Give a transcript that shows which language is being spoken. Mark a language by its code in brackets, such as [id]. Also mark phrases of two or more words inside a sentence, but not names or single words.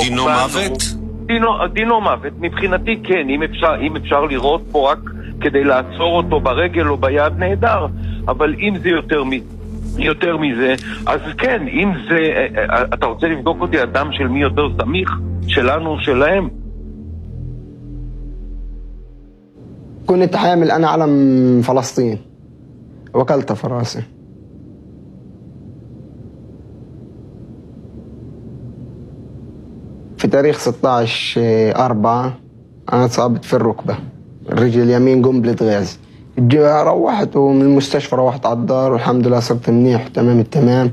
[he] דינו מוות? דינו מוות. מבחינתי כן, אם אפשר לראות פה רק כדי לעצור אותו ברגל או ביד, נהדר. אבל אם זה יותר מזה, אז כן, אם זה... אתה רוצה לבדוק אותי אדם של מי יותר סמיך? שלנו או שלהם? [ar] كنت حامل أنا علم فلسطين وكلت في راسي. في تاريخ 16/4 أنا اتصابت في الركبة، الرجل اليمين قنبلة غاز، روحت ومن المستشفى روحت على الدار والحمد لله صرت منيح تمام التمام.